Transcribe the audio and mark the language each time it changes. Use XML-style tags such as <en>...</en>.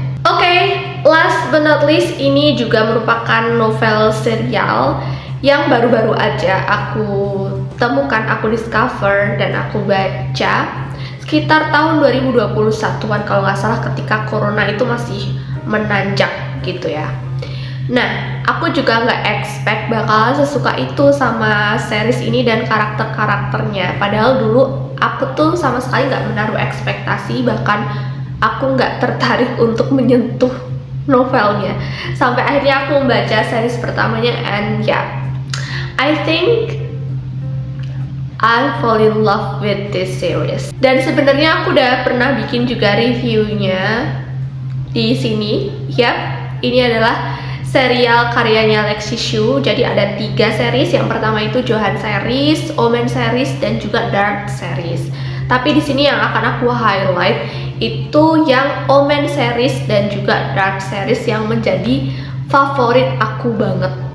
<id>Oke, last but not least, ini juga merupakan novel serial yang baru-baru aja aku temukan, aku discover dan aku baca sekitar tahun 2021-an kalau nggak salah, ketika corona itu masih menanjak gitu ya. Nah, aku juga nggak expect bakalan sesuka itu sama series ini dan karakter-karakternya. Padahal dulu aku tuh sama sekali nggak menaruh ekspektasi, bahkan aku nggak tertarik untuk menyentuh novelnya. Sampai akhirnya aku membaca series pertamanya,</id> <en>and yeah, I think I fall in love with this series.</en> <id>Dan sebenarnya aku udah pernah bikin juga reviewnya di sini. Yap, ini adalah serial karyanya Lexi Xu. Jadi ada 3 series. Yang pertama itu Johan series, Omen series, dan juga Dark series. Tapi di sini yang akan aku highlight itu yang Omen series dan juga Dark series yang menjadi favorit aku banget.</id>